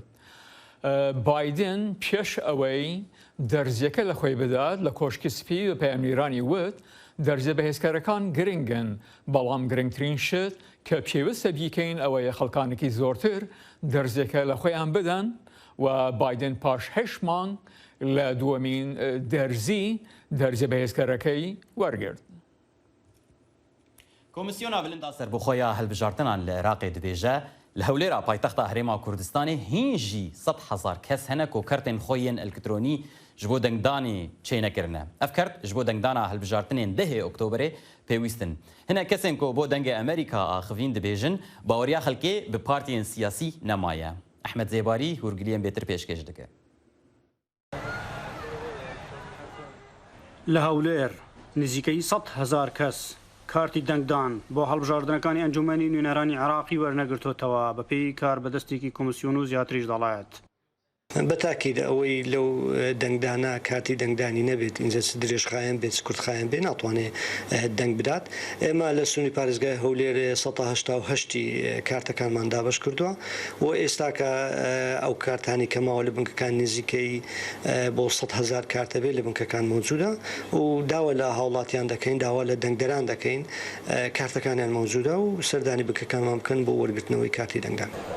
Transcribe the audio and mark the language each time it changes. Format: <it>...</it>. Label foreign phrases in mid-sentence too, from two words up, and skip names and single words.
<ckb>بایدن پێش ئەوەی دەرزیەکە لە خۆی بدات لە کۆشکی سپی و پەیامێرانی وت دەرزیە بەهێزکارەکان گرنگن بەڵام گرنگترین شت کە پێویستە بیکەین ئەوەیە خەڵکانێکی زۆرتر دەرزیەکە لە خۆیان بدەن و بایدن پاش 8 مانگ لە دووەمین دەرزیە بەهێزکارەکەی وەرگرت.</ckb> <ku>کۆمیسیۆنا بلندا سەربەخۆیە هەڵبژاردنان لە عێراقê dibêje li Hewlêra paytexta Herêma Kurdistanê hîn jî 100,000 kes hene ku kertên xwe yên elektrînî ji bo dengdanê çê nekirine. Ev kert ji bo dengdana hilbijartinên 10 Oktoberê pêwîstin. Hinek kesên ku bo dengê Amerîka axivîn dibêjin baweriya xelkê bi partiyên siyasî nemaye. Ehmed Zêbarî hûrgiliyên bêtir pêşkêş dike. Li Hewlêr nizîkî 100,000 kes</ku> <ckb>کارتی دەنگدان بۆ هەڵبژاردنەکانی ئەنجومەنی نوێنەرانی عێراقی وەرنەگرتوتەوە بە پێی کار بەدەستێکی کۆمیسیۆن و زیاتریش دەڵێت. بەتاکید ئەوەی لەو دەنگدانە کاتی دەنگدانی نەبێت اینجا درێژخایەن بێت سکوتخایەن بێ ناتوانێت دەنگ بدات ئێمە لە سونی پارێزگای هەولێر 188 کارتەکانمان دابش کردووە و ئێستاکە ئەو کارتانی کەماوە لە بنکەکان نزیکەی بۆ 100,000 کارتە بێت لە بنکەکان موجودە و داوا لە هاوڵاتیان دەکەین داوا لە دەنگدەران دەکەین کارتەکانیان موجودە و سەردانی بنکەکانمان بکەن بۆ وەرگرتنەوەی کارتی دەنگدان.</ckb>